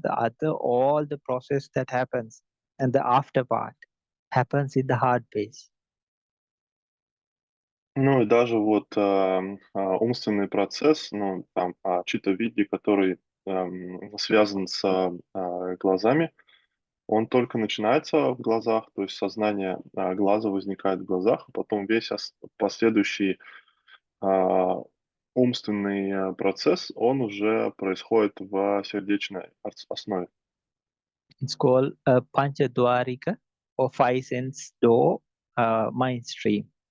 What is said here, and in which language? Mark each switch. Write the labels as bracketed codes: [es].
[en] The other, all the process that happens and the after part happens in the heart base. [ru] Ну и даже вот, умственный процесс, ну, там, читта-види, который, связан с, глазами, он только начинается в глазах, то есть сознание, глаза возникает в глазах, а потом весь последующий, а, умственный, процесс, он уже происходит в сердечной основе. [en] It's called Panchadwarika or five sense door mind stream.